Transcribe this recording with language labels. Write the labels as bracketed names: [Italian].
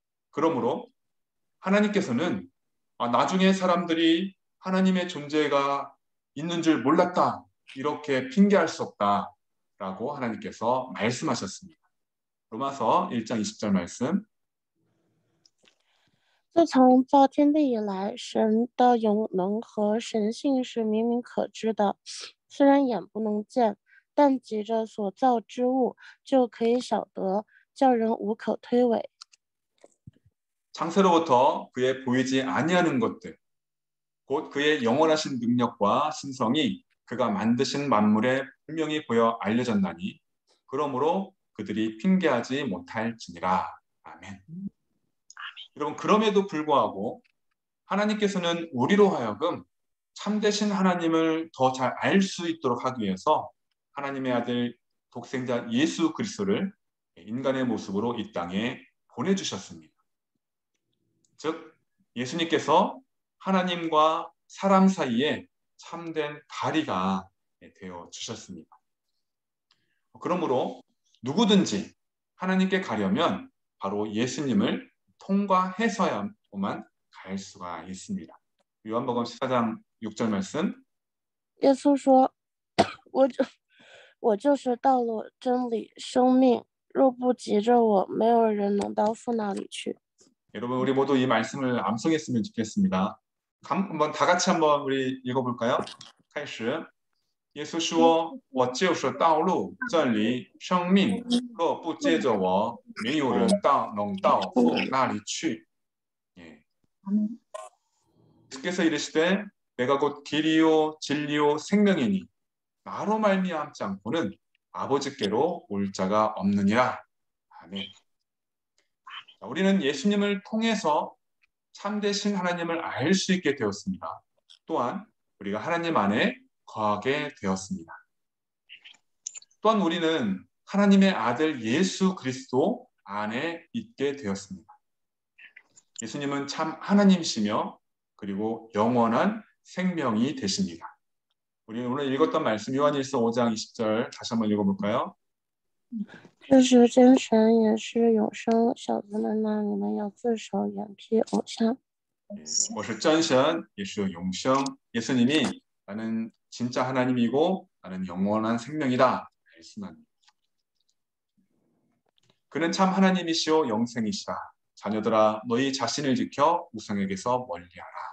[Korean] 그러므로 하나님께서는 나중에 사람들이 하나님의 존재가 있는 줄 몰랐다. 이렇게 핑계할 수 없다라고 하나님께서 말씀하셨습니다. 로마서 1장 20절 말씀. [Chinese] 自从造天地以来，神的永能和神性是明明可知的，虽然眼不能见，但藉着所造之物就可以晓得，叫人无可推诿。 [Korean] 창세로부터 그의 보이지 아니하는 것들, 곧 그의 영원하신 능력과 신성이 그가 만드신 만물에 분명히 보여 알려졌나니 그러므로 그들이 핑계하지 못할지니라. 아멘. 여러분, 그럼에도 불구하고 하나님께서는 우리로 하여금 참되신 하나님을 더 잘 알 수 있도록 하기 위해서 하나님의 아들 독생자 예수 그리스도를 인간의 모습으로 이 땅에 보내주셨습니다. 즉 예수님께서 하나님과 사람 사이에 참된 다리가 되어 주셨습니다. 그러므로 누구든지 하나님께 가려면 바로 예수님을 통과해서야만 갈 수가 있습니다. 요한복음 14장 6절 말씀. [Chinese] 耶稣说：“我就是道路、真理、生命，若不藉着我，没有人能到父那里去。” [Korean] 여러분 우리 모두 이 말씀을 암송했으면 좋겠습니다. 한번 다 같이 한번 우리 읽어볼까요? [Chinese] 开始耶稣说我就是道路真理生命若不接着我没有人能到父那里去 예. [Korean] 예수께서 이르시되 내가 곧 길이요 진리요 생명이니 나로 말미암지 않고는 아버지께로 올 자가 없느니라. 아멘. 우리는 예수님을 통해서 참되신 하나님을 알 수 있게 되었습니다. 또한 우리가 하나님 안에 거하게 되었습니다. 또한 우리는 하나님의 아들 예수 그리스도 안에 있게 되었습니다. 예수님은 참 하나님이시며 그리고 영원한 생명이 되십니다. 우리는 오늘 읽었던 말씀 요한일서 5장 20절 다시 한번 읽어볼까요? [Chinese] 这是真神，也是永生。小子们呐，你们要自守，远避偶像。我是真神，也是永生. [Korean] 예수님이 나는 진짜 하나님이고 나는 영원한 생명이다 말씀합니다. 그는 참 하나님이시오 영생이시라. 자녀들아 너희 자신을 지켜 우상에게서 멀리하라.